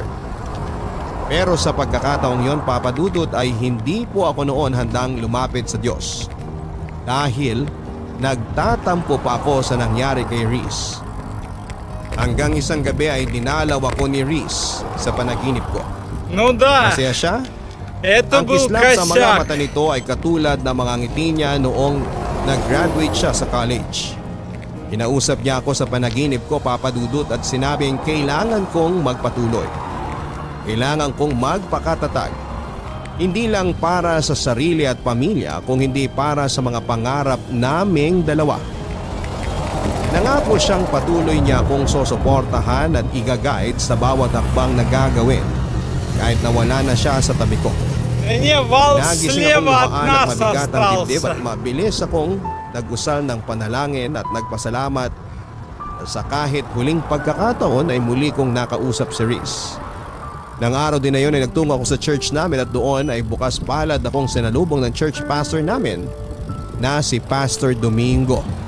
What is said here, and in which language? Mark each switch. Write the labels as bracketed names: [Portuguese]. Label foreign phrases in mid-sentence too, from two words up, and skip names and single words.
[Filipino] Pero sa pagkakataong yon, Papa Dudut, ay hindi po ako noon handang lumapit sa Diyos dahil nagtatampo pa ako sa nangyari kay Reese. Hanggang isang gabi ay dinalaw ako ni Reese sa panaginip ko. [Russian] Ну да, [Filipino] Masaya siya. [Russian] это [Filipino] Ang [Russian] был [Filipino] kislap sa mga [Russian] косяк. [Filipino] mata nito ay katulad ng mga ngiti niya noong nag-graduate siya sa college. Kinausap niya ako sa panaginip ko, Papa Dudut, at sinabing kailangan kong magpatuloy. Kailangan kong magpakatatag. Hindi lang para sa sarili at pamilya, kung hindi para sa mga pangarap naming dalawa. Nangako siyang patuloy niya akong susuportahan at i-guide sa bawat hakbang na gagawin kahit na wala na siya sa tabi ko. [Russian] Не, вал [Filipino] Nagising akong [Russian] слева от [Filipino] lumaan at [Russian] нас [Filipino] mabigat ang dibdib [Russian] остался. [Filipino] at mabilis akong nagusal ng panalangin at nagpasalamat sa kahit huling pagkakataon ay muli kong nakausap si Reese. Nang araw din na yun ay nagtungo ako sa church namin at doon ay bukas palad akong sinalubong ng church pastor namin na si Pastor Domingo.